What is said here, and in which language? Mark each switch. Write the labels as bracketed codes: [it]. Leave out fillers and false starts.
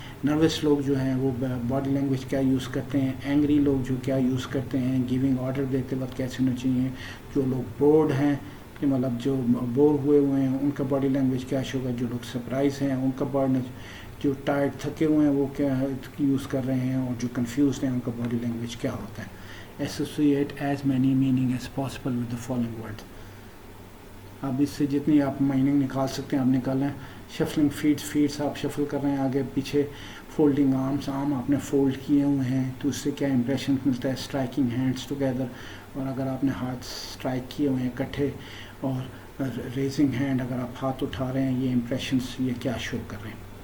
[ur] Nervous لوگ جو ہیں وہ باڈی لینگویج کیا یوز کرتے ہیں. اینگری لوگ جو کیا یوز کرتے ہیں. گیونگ آرڈر دیتے وقت کیسے ہونا چاہیے. جو لوگ بورڈ ہیں کہ مطلب جو بور ہوئے ہیں ان کا باڈی لینگویج کیا ہوگا. جو لوگ سرپرائز ہیں ان کا جو ٹائرڈ تھکے ہوئے ہیں وہ کیا یوز کر رہے ہیں. اور جو کنفیوزڈ ہیں ان کا باڈی لینگویج کیا ہوتا ہے. [en] Associate as many meaning as possible with the following words. [ur] اب اس سے جتنی آپ میننگ نکال سکتے ہیں آپ نکالیں. [en] shuffling feets [ur] آپ شفل کر رہے ہیں آگے پیچھے. [en] folding arms, [ur] آرم آپ نے فولڈ کیے ہوئے ہیں تو اس سے کیا امپریشن ملتا ہے. [en] striking hands together, [ur] اور اگر آپ نے ہاتھ اسٹرائک کیے ہوئے ہیں اکٹھے. اور [en] raising hand, [ur] اگر آپ ہاتھ اٹھا رہے ہیں, یہ امپریشنس یہ کیا شو کر رہے ہیں.